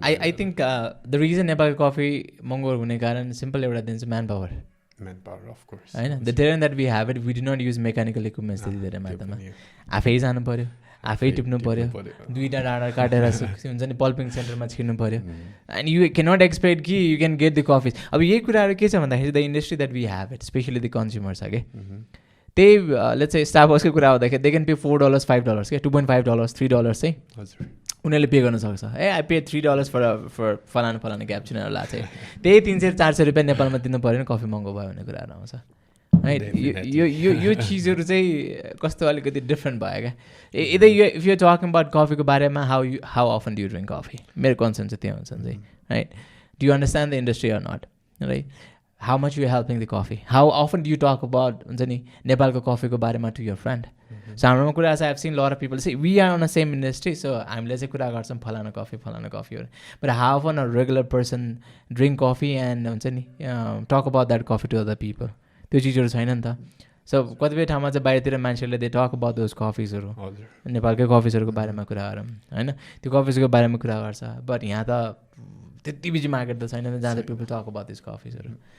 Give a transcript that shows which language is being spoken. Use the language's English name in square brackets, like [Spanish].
[English] I think the reason [Nepali] नेपालको coffee महँगो हुने कारण सिम्पल एउटा दिन्छ म्यान पावर, [English] of course [Nepali] होइन. [English] the धेरै that we have it, we do not use mechanical equipments [Nepali] त्यति धेरै मात्रामा. आफै जानु पऱ्यो, आफै टिप्नु पऱ्यो, 2टा डाँडा काटेर हुन्छ नि पल्पिङ सेन्टरमा छिर्नु पऱ्यो. [English] And you can not expect कि you can get the coffees. [Nepali] अब यही कुराहरू के छ भन्दाखेरि [English] the industry that we have it, [Nepali] specially the consumer छ कि त्यही. [English] let's say [Nepali] स्टारबक्सको कुरा हुँदाखेरि [English] they can pay [Nepali] $4 $5 क्या, $2.5 $3 चाहिँ उनीहरूले पे गर्न सक्छ. [English] I pay $3 for [Nepali] फलाना क्याप्चिनोहरूलाई चाहिँ त्यही 300-400 रुपियाँ नेपालमा दिनु पऱ्यो नि कफी महँगो भयो भन्ने कुराहरू आउँछ, राइट. यो चिजहरू चाहिँ कस्तो अलिकति डिफ्रेन्ट भयो क्या. [English] either if you talking about [Nepali] कफीको बारेमा [English] how often do you drink coffee, [Nepali] मेरो कन्सर्न चाहिँ त्यो हुन्छ चाहिँ, [English] Right. Do you understand the industry or not, right. How much you are helping the coffee? How often do you talk about [Nepali] हुन्छ नि नेपालको कफीको बारेमा [English] to your friend? So [Nepali] हाम्रोमा कुरा छ, [English] I've seen a lot of people say we are on the same industry, so [Nepali] हामीले चाहिँ कुरा गर्छौँ फलाना coffee. [English] But how often a regular person drink coffee and [Nepali] हुन्छ नि [English] talk about that coffee to other people? [Nepali] त्यो चिजहरू छैन नि त. सो कतिपय ठाउँमा चाहिँ बाहिरतिर मान्छेहरूले [English] they talk about those [Nepali] कफिजहरू हजुर नेपालकै कफिजहरूको बारेमा कुरा गरौँ होइन त्यो कफिजको बारेमा कुरा गर्छ बट यहाँ त त्यति बिजी मार्केट त छैन जहाँ चाहिँ [English] people talk about this [Nepali] कफिजहरू